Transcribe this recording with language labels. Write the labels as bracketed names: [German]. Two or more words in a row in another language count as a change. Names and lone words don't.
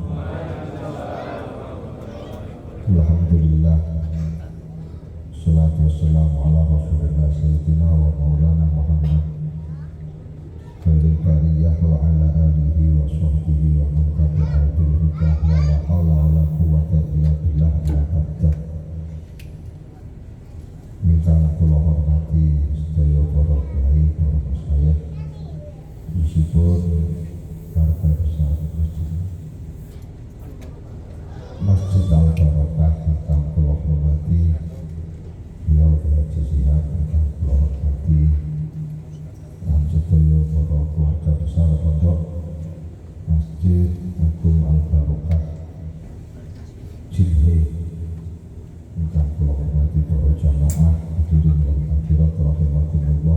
[Arabic] Alhamdulillah. الصلاة والسلام على رسول الله سيدنا ومولانا محمد خير البرية وعلى آله وصحبه ومن تبعه بالهدى ولا حول ولا قوة إلا بالله يا عبده. [Javanese] Ingkang kula hormati sedaya para kiai, para masyayikh, [Indonesian] meskipun warga besar [Javanese] Masjid Al-Barakah ingkang kula hormati, beliau Haji Shihab ingkang kula hormati, dan sedaya para [Indonesian] keluarga besar [Javanese] pondok Masjid Agung Al-Barakah Cilhe ingkang kula hormati, para jamaah [Arabic] الحاضرين والحاضرات رحمكم الله.